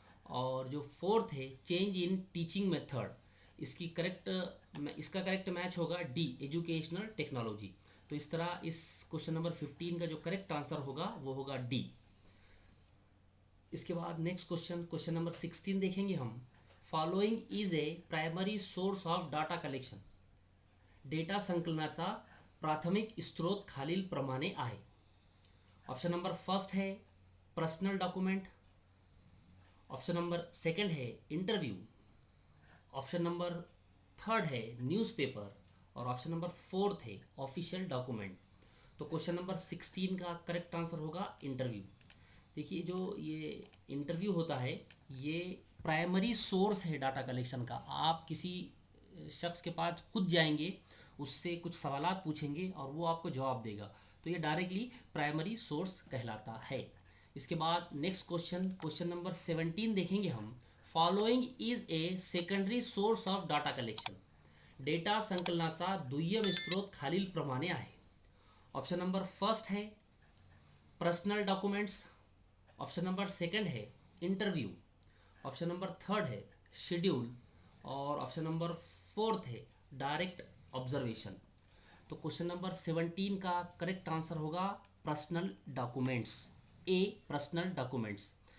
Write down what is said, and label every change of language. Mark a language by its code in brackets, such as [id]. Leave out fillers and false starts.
[hi] और जो फोर्थ है चेंज इन टीचिंग मेथड, इसका करेक्ट मैच होगा डी, एजुकेशनल टेक्नोलॉजी। तो इस तरह इस क्वेश्चन नंबर 15 का जो करेक्ट आंसर होगा वो होगा डी। इसके बाद नेक्स्ट क्वेश्चन, क्वेश्चन नंबर 16 देखेंगे हम। [en] following is a primary source of data collection, [mr] data संकलनाचा प्राथमिक स्रोत खालील प्रमाणे आहे। [hi] ऑप्शन नंबर फर्स्ट है personal document. Option number second है इंटरव्यू। ऑप्शन नंबर थर्ड है न्यूज़पेपर और ऑप्शन नंबर फोर्थ है ऑफिशियल डॉक्यूमेंट। तो क्वेश्चन नंबर 16 का करेक्ट आंसर होगा इंटरव्यू। देखिए जो ये इंटरव्यू होता है ये प्राइमरी सोर्स है डाटा कलेक्शन का। आप किसी शख्स के पास खुद जाएंगे, उससे कुछ सवालात पूछेंगे और वो आपको जवाब देगा, तो ये डायरेक्टली प्राइमरी सोर्स कहलाता है। इसके बाद नेक्स्ट क्वेश्चन, क्वेश्चन नंबर 17 देखेंगे हम। [en] following is a secondary source of data collection, [mr] data संकलनाचा दुय्यम स्रोत खालील प्रमाणे आहे। [hi] ऑप्शन नंबर फर्स्ट है personal documents. Option number second है इंटरव्यू। ऑप्शन नंबर थर्ड है शेड्यूल और ऑप्शन नंबर फोर्थ है डायरेक्ट ऑब्जर्वेशन। तो क्वेश्चन नंबर 17 का करेक्ट आंसर होगा पर्सनल डॉक्यूमेंट्स, ए, पर्सनल डॉक्यूमेंट्स।